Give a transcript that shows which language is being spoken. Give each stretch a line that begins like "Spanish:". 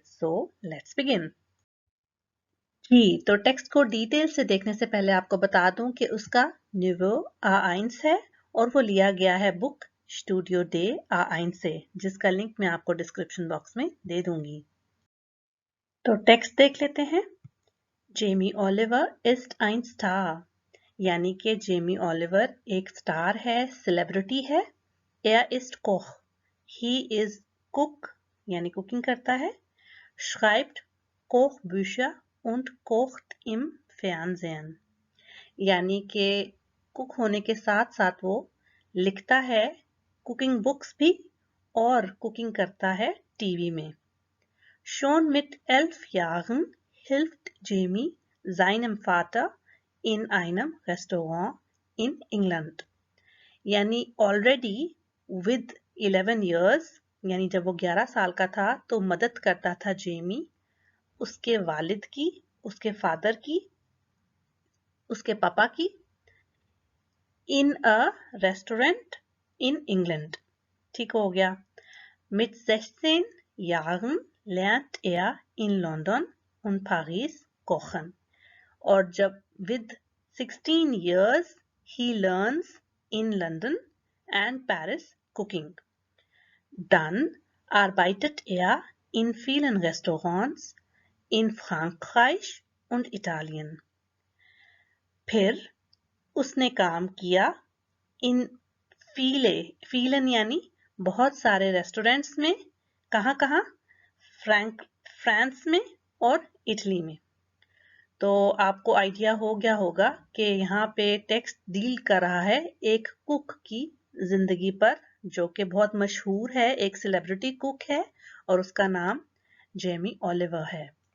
English: So let's begin.
Hindi: जी, तो text को detail से देखने से पहले आपको बता दूं कि उसका निवो A1 है और वो लिया गया है बुक स्टूडियो डे A1 से, जिसका लिंक मैं आपको डिस्क्रिप्शन बॉक्स में दे दूंगी। तो टेक्स्ट देख लेते हैं। Jamie Oliver
German: इस्ट ein
Hindi: star, यानी कि जेमी ओलिवर एक स्टार है, सेलिब्रिटी है।
German: Er ist Koch,
English: he is cook,
Hindi: यानी कुकिंग करता है।
German: Schreibt Kochbücher und kocht im Fernsehen,
Hindi: यानी कि कुक होने के साथ साथ वो लिखता है कुकिंग बुक्स भी और कुकिंग करता है टीवी में।
German: Schon mit 11 Jahren hilft Jamie seinem Vater in einem Restaurant in England,
Hindi: यानी ऑलरेडी
English: with 11 years,
Hindi: यानी जब वो 11 साल का था तो मदद करता था जेमी उसके वालिद की, उसके फादर की, उसके पापा की,
English: In a restaurant in England.
Hindi: ठीक हो गया।
German: Mit 16 Jahren lernt er in London und Paris kochen.
Hindi: और जब
English: with 16 years he learns in London and Paris cooking.
German: Dann arbeitet er in vielen Restaurants in Frankreich und Italien.
Hindi: फिर उसने काम किया
German: इन फीलन
Hindi: यानी बहुत सारे रेस्टोरेंट्स में। कहाँ कहाँ? फ्रांस में और इटली में। तो आपको आइडिया हो गया होगा कि यहाँ पे टेक्स्ट डील कर रहा है एक कुक की जिंदगी पर, जो कि बहुत मशहूर है, एक सेलिब्रिटी कुक है और उसका नाम जेमी ओलिवर है।